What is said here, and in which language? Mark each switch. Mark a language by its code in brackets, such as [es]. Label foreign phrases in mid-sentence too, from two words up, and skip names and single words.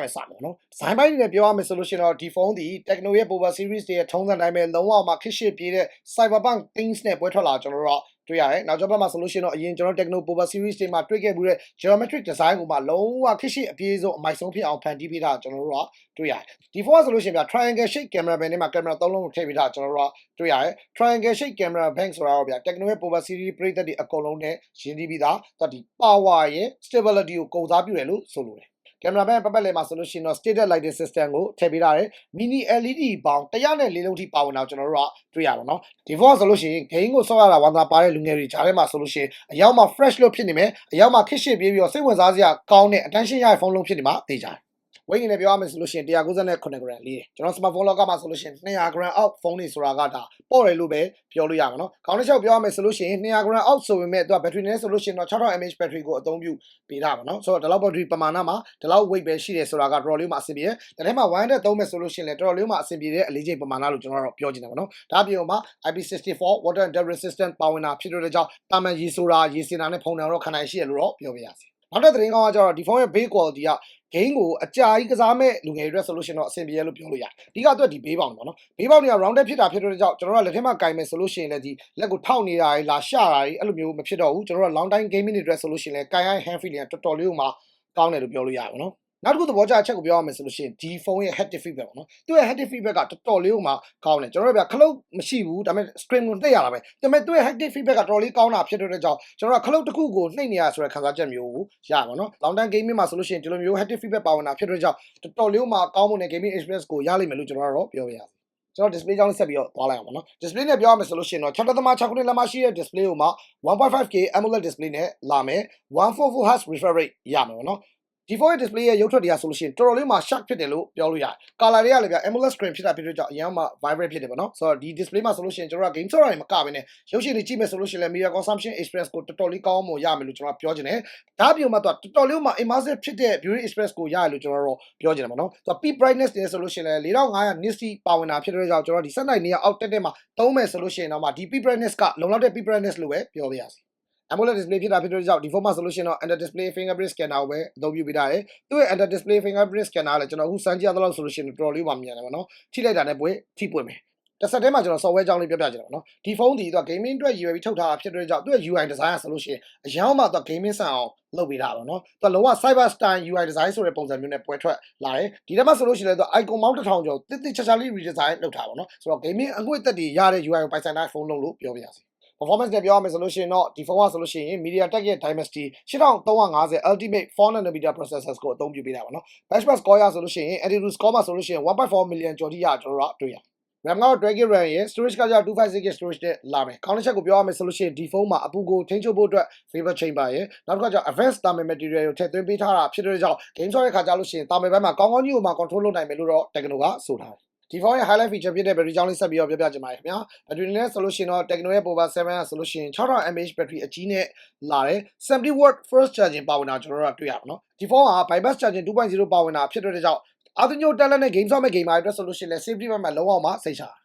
[my] ပဲစမယ်နော် design ပိုင်းနဲ့ပြောရမယ်ဆိုလို့ရှိရင်တော့ဒီ phone ဒီ Tecno ရဲ့ Power Series တွေရဲ့ထုံးစံတိုင်းပဲလုံးဝမှခက်ရှစ်ပြေးတဲ့ [en] Cyberpunk themes [my] နဲ့ပွဲထွက်လာကျွန်တော်တို့တွေ့ရတယ်နောက်ကျောဘက်မှာဆိုလို့ရှိရင်တော့အရင်ကျွန်တော် Tecno Power Series တွေမှာတွေ့ခဲ့မှုတဲ့ [en] geometric design [my] ကိုမှလုံးဝခက်ရှစ်အပြေးဆုံးအမိုက်ဆုံးဖြစ်အောင်ဖန်တီးပေးတာကျွန်တော်တို့တွေ့ရတယ်ဒီ phone ဆိုလို့ရှိရင်ဗျ [en] triangle shape camera band [my] နဲ့မှာ camera 3လုံးကိုထည့်ပေးတာကျွန်တော်တို့တွေ့ရတယ် [en] triangle shape camera bank [my] ဆိုတာတော့ဗျ Tecno ရဲ့ Power Series ပရိသတ်တွေအကုန်လုံးနဲ့ရင်းနှီးပြီးသားဒီ power ရဲ့ stability ကိုကုန်စားပြုတယ်လို့ဆိုလိုတယ်ကင်မရာဘက်ပတ်လည်မှာဆိုလို့ရှိရင်တော့ [en] stated lighting system [my] ကိုထည့်ပေးထားတယ် [en] mini LED [my] ပေါင်း104 လုံးထိပါဝင်တာကျွန်တော်တို့တွေ့ရပါတော့ဒီ phone ဆိုလို့ရှိရင် game ကိုဆော့ရတာဝါသာပါတဲ့လူငယ်တွေကြားထဲမှာဆိုလို့ရှိရင်အရောက်မှာ fresh လို့ဖြစ်နေမယ်အရောက်မှာခစ်ရှစ်ပြေးပြီးတော့စိတ်ဝင်စားစရာကောင်းတဲ့ attention ရတဲ့ phone လုံးဖြစ်နေမှာသိကြတယ်ဝိတ်နေပြောရမယ်ဆိုလို့ရှိရင်198 gram လေးကျွန်တော် smartphone လောကမှာဆိုလို့ရှိရင် [en] 200 gram out phone [my] တွေဆိုတာကဒါပေါ့တယ်လို့ပဲပြောလို့ရမှာနော်ခေါင်းတစ်ချက်ပြောရမယ်ဆိုလို့ရှိရင် [en] 200 gram out [my] ဆိုပေမဲ့သူက battery နဲ့ဆိုလို့ရှိရင်တော့6000 [en] mAh battery [my] ကိုအသုံးပြုပေးတာပါနော်ဆိုတော့ဒီလောက် battery ပမာဏမှာဒီလောက် weight ပဲရှိတယ်ဆိုတာကတော်တော်လေးမှအဆင်ပြေတယ် ဒါထဲမှာ1နဲ့သုံးမယ်ဆိုလို့ရှိရင်လည်းတော်တော်လေးမှအဆင်ပြေတဲ့အလေးချိန်ပမာဏလို့ကျွန်တော်တို့ပြောချင်တယ်ပေါ့နော်ဒါပြင်မှာ [en] IP64 water and dust resistant [my] ပါဝင်တာဖြစ်တဲ့ကြောင့်တာမန်ရေဆိုတာရေစင်တာနဲ့ဖုံတယ်တော့ခံနိုင်ရှိရလို့တော့ပြောပြရစီနောက်တဲ့သတင်းကောင်းကကျတော့ဒီ phone ရဲ့ [en] base quality [my] က game ကိုအကြာကြီးကစားမဲ့လူငယ်တွေအတွက်ဆိုလို့ရှိရင်တော့အဆင်ပြေရလို့ပြောလို့ရတယ်။ဒီကတော့ဒီဘေးပေါင်ပေါ့နော်။ဘေးပေါင်တွေက rounded ဖြစ်တာဖြစ်တဲ့ကြောင့်ကျွန်တော်တို့လက်ထက်မှာကင်မယ်ဆိုလို့ရှိရင်လည်းဒီလက်ကိုထောက်နေတာတွေလာရှတာတွေအဲ့လိုမျိုးမဖြစ်တော့ဘူးကျွန်တော်တို့ [en] long time gaming [my] တွေအတွက်ဆိုလို့ရှိရင်လည်းကင်ရ [en] hand feeling [my] ကတော်တော်လေးကိုမှကောင်းတယ်လို့ပြောလို့ရတယ် နော်။နောက်တစ်ခုသဘောကျအချက်ကိုပြောရမယ်ဆိုလို့ရှိရင်ဒီ phone ရဲ့ [en] haptic feedback [my] ပေါ့နော်။သူ့ရဲ့ [en] haptic feedback [my] ကတော်တော်လေးကိုမှကောင်းတယ်ကျွန်တော်တို့ဗျခလုတ်မရှိဘူးဒါပေမဲ့ screen ကိုနှိပ်ရတာပဲဒါပေမဲ့သူ့ရဲ့ [en] haptic feedback [my] ကတော်တော်လေးကောင်းတာဖြစ်တဲ့ကြောင့်ကျွန်တော်တို့ခလုတ်တစ်ခုကိုနှိပ်နေရဆိုတဲ့ခံစားချက်မျိုးကိုရပါတော့။ [en] long time gaming [my] မှာဆိုလို့ရှိရင်ဒီလိုမျိုး [en] haptic feedback [my] ပါဝင်တာဖြစ်တဲ့ကြောင့်တော်တော်လေးကိုမှကောင်းမွန်တဲ့ [en] gaming experience [my] ကိုရလိမ့်မယ်လို့ကျွန်တော်တို့ပြောပြရစီကျွန်တော် display ကြောင်း ဆက်ပြီးတော့သွားလိုက်အောင်ပါနော် display နဲ့ပြောရမယ်ဆိုလို့ရှိရင်တော့6.6 ခုနှစ်လက်မရှိတဲ့ display ကိုမှ [en] 1.5K AMOLED display [my] နဲ့လာမယ် [en] 144 Hz refresh rate [my] ရမယ်ပေါ့နော်ဒီ phone ရဲ့ display ရဲ့ရုပ်ထွက်တရားဆိုလို့ရှိရင်တော်တော်လေးမှ sharp ဖြစ်တယ်လို့ပြောလို့ရတယ် color တွေကလည်းဗျ [en] AMOLED screen [my] ဖြစ်တာဖြစ်တဲ့ကြောင့်အရင်မှ vibrate ဖြစ်တယ်ပေါ့နော်ဆိုတော့ဒီ display မှာဆိုလို့ရှိရင်ကျွန်တော်က game ဆော့တာတွေမကဘဲနဲ့ရုပ်ရှင်တွေ ကြည့်မယ်ဆိုလို့ရှိရင်လည်း [en] media consumption experience [my] ကိုတော်တော်လေးကောင်းအောင်ရမယ်လို့ကျွန်တော်ပြောချင်တယ်ဒါပြင်မှာတော်တော်လေးမှ immersive ဖြစ်တဲ့ [en] viewing experience [my] ကိုရတယ်လို့ကျွန်တော်တို့ပြောချင်တယ်ပေါ့နော်ဆိုတော့ [en] peak brightness [my] တွေဆိုလို့ရှိရင်လည်း4500 nits ပါဝင်တာဖြစ်တဲ့ကြောင့်ကျွန်တော်ဒီ [en] set night [my] နေရာအောက်တက်တဲ့မှာသုံးမယ်ဆိုလို့ရှိရင်တော့မှဒီ [en] peak brightness [my] ကလုံလောက်တဲ့ [en] peak brightness [my] လို့ပဲပြောပြရစီ [en] AMOLED display [my] ဖြစ်တာဖြစ်တဲ့ကြောင့်ဒီ phone မှာဆိုလို့ရှိရင်တော့ [en] under display fingerprint scanner [my] ကိုပဲအသုံးပြုပေးထားတယ် သူ့ရဲ့ [en] under display fingerprint scanner [my] ကလည်းကျွန်တော်အခုစမ်းကြည့်ရသလောက်ဆိုလို့ရှိရင်တော်တော်လေးပါမြန်တယ်ပေါ့နော်ထိလိုက်တာနဲ့ပွဲထိပွင့်မယ်တစ်ဆက်တည်းမှာကျွန်တော် software ကြောင်းလေးပြောပြချင်တယ်ပေါ့နော်ဒီ phone ဒီသူက gaming အတွက်ရည်ရွယ်ပြီးထုတ်ထားတာဖြစ်တဲ့ကြောင့်သူ့ရဲ့ [en] UI design [my] ဆိုလို့ရှိရင်အရင်မှသူက gaming ဆန်အောင်လုပ်ပေးတာပေါ့နော်သူကလုံးဝ [en] cyber style UI design [my] ဆိုတဲ့ပုံစံမျိုးနဲ့ပွဲထွက်လာတယ်ဒီထဲမှာဆိုလို့ရှိရင်လည်းသူ [en] icon mount [my] 1000ကျော်တစ်တစ်ချာချာလေး redesign လုပ်ထားပါပေါ့နော်ဆိုတော့ gaming အငွေ့သက်တွေရတဲ့ UI ကိုပိုင်ဆိုင်တဲ့ phone လုံးလို့ပြောပြရစီperformance နဲ့ပြောရမယ်ဆိုလို့ရှိရင်တော့ဒီ phone ကဆိုလို့ရှိရင် MediaTek ရဲ့ Dimensity 8350 Ultimate [en] 4nm processors [my] ကိုအသုံးပြုပေးတာပါနော် [en] benchmark score [my] ရဆိုလို့ရှိရင် [en] Antutu score [my] မှာဆိုလို့ရှိရင် 1.4 million ကျော်ထိရကျွန်တော်တို့တွေ့ရRAM ကတော့ 12GB RAM ရဲ့ storage ကကျ 256GB storage နဲ့လာမယ်ခေါင်းတစ်ချက်ကိုပြောရမယ်ဆိုလို့ရှိရင်ဒီ phone မှာအပူကိုထိန်းချုပ်ဖို့အတွက် [en] vapor chamber [my] ရဲ့နောက်တစ်ခါကျ [en] advanced thermal material [my] ကိုထည့်သွင်းပေးထားတာဖြစ်တဲ့ကြောင့် game ဆော့တဲ့ခါကျလို့ရှိရင် thermal ဘက်မှာကောင်းကောင်းကြီးကိုမှ control လုပ်နိုင်မယ်လို့တော့ Tecno ကဆိုထားတယ်ဒီ phone ရဲ့ [en] highlight feature [my] ဖြစ်တဲ့ battery ကြောင်းလေးဆက်ပြီးတော့ပြောပြချင်ပါတယ်ခင်ဗျာ battery နဲ့ဆိုလို့ရှိရင်တော့ Tecno ရဲ့ Power 7 ဆိုလို့ရှိရင်6000 [en] mAh battery [my] အကြီးနဲ့လာတယ် 70W [en] first charging [my] ပါဝင်တာကျွန်တော်တို့တွေ့ရပါတော့ဒီ phone က [en] bypass charging [my] 2.0 ပါဝင်တာဖြစ်တဲ့ကြောင့်အာသညိုတက်လက်နဲ့ game ဆော့မဲ့ gamer တွေအတွက်ဆိုလို့ရှိရင်လည်း safety ဘက်မှာလုံးဝမှစိတ်ချ